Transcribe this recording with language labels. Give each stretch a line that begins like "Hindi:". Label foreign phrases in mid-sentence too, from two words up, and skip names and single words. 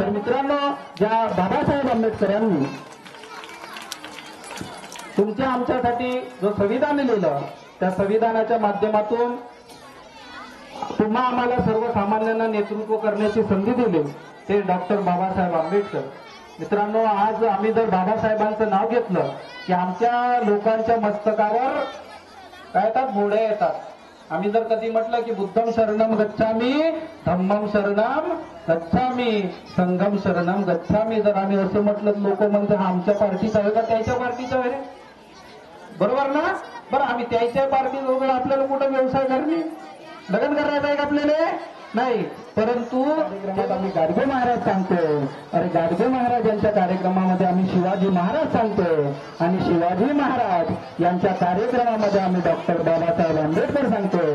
Marathi: तर मित्रांनो, ज्या बाबासाहेब आंबेडकरांनी तुमच्या आमच्यासाठी जो संविधान लिहिलं, त्या संविधानाच्या माध्यमातून तुम्हा आम्हाला सर्वसामान्यांना नेतृत्व करण्याची संधी दिली ते डॉक्टर बाबासाहेब आंबेडकर. मित्रांनो, आज आम्ही जर बाबासाहेबांचं नाव घेतलं की आमच्या लोकांच्या मस्तकावर काय येतात, घोडे येतात. आम्ही जर कधी म्हटलं की
Pali: बुद्धम शरणम गच्छामी, धम्मम शरणम गच्छामी, संघम शरणम गच्छामी,
Marathi: जर आम्ही असं म्हटलं लोक म्हणते हा आमच्या पार्टीचा आहे का त्याच्या पार्टीचा आहे, बरोबर ना? बरं, आम्ही त्याच्या पार्टी वगैरे आपल्याला कुठं व्यवसाय करणे, लग्न करायचं आहे का आपल्याला? नाही. परंतु कार्यक्रमात आम्ही गाडगे महाराज सांगतोय, अरे गाडगे महाराजांच्या कार्यक्रमामध्ये आम्ही शिवाजी महाराज सांगतोय आणि शिवाजी महाराज यांच्या कार्यक्रमामध्ये आम्ही डॉक्टर बाबासाहेब आंबेडकर सांगतोय.